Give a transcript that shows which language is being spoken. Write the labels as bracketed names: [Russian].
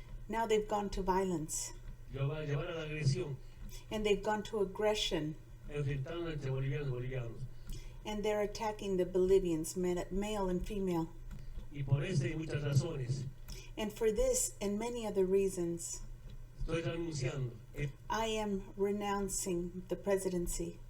[English] now they've gone to violence [Spanish] llevar a la agresión, [English] and they've gone to aggression, [Spanish] enfrentando entre bolivianos y bolivianos. [English] and they're attacking the Bolivians, male and female. [Spanish] Y por eso hay muchas razones. [English] And for this and many other reasons, [Spanish] Estoy renunciando, [English] I am renouncing the presidency,